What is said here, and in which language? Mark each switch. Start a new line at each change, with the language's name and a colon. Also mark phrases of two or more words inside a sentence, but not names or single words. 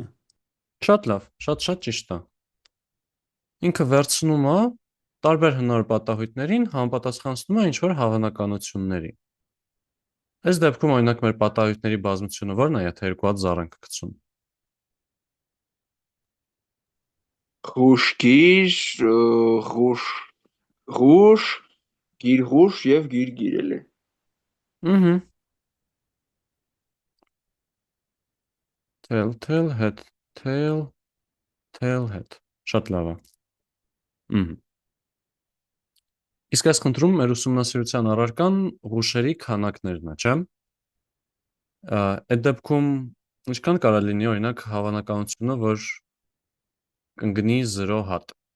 Armenian: Շատ լավ, շատ ճիշտ է։ Ինքը վերցնում է տարբեր հնարավոր պատահույթներին համապատասխանեցնում է ինչ-որ հավանականությունների։ Այս դեպքում օրինակ մեր պատահույթների բազմությունը ո՞րն է, եթե երկու հատ զառ ենք գցում։ Խուշգիր, ղուշ, գիր-ղուշ և գիր-գիր էլի։
English: Tail, head, tail, head։
Armenian: Շատ լավ է։ Իսկ այս խնդրում մեր ուսումնասիրության առարկան ղուշերի քանակներն է, չէ՞։ Այդ դեպքում ինչքան կարա լինի օրինակ հավանականությունը, որ կընկնի 0 հատ։